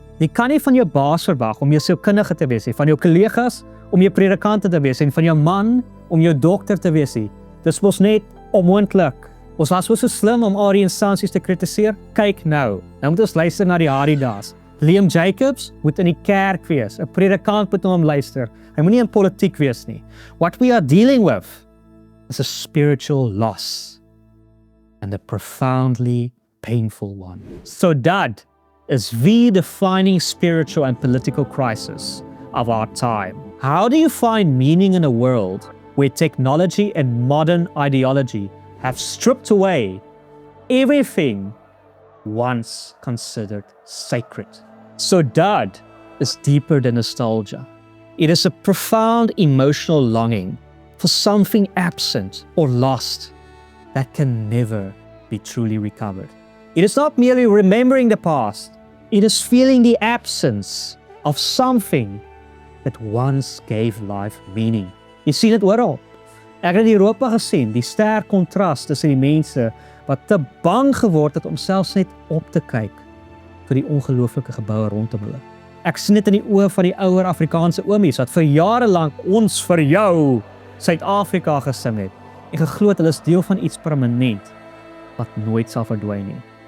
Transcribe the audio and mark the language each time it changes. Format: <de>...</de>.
<af>Jy kan nie van jou baas verwag om jou sielkundige te wees nie, van jou kollegas om jou predikante te wees en van jou man om jou dokter te wees nie. Dis mos net onmoontlik. Ons was so slim om al die instansies te kritiseer. Kyk nou. Nou moet ons luister na die Haridas. Liam Jacobs moet in die kerk wees. 'n Predikant moet na hom luister. Hy moenie in politiek wees nie.</af> <en>What we are dealing with is a spiritual loss, and a profoundly painful one. So that is the defining spiritual and political crisis of our time. How do you find meaning in a world where technology and modern ideology have stripped away everything once considered sacred? So that is deeper than nostalgia. It is a profound emotional longing for something absent or lost that can never be truly recovered. It is not merely remembering the past, it is feeling the absence of something that once gave life meaning.</en> <af>Jy sien dit oral. Ek het in Europa gesien, die sterk kontras tussen die mense wat te bang geword het om selfs net op te kyk vir die ongelooflike geboue rondom hulle. Ek sien dit in die oë van die ouer Afrikaanse oomies wat vir jare lank ons vir jou Suid-Afrika gesing het en geglo het hulle is deel van iets permanent wat nooit sal verdwyn nie.</af>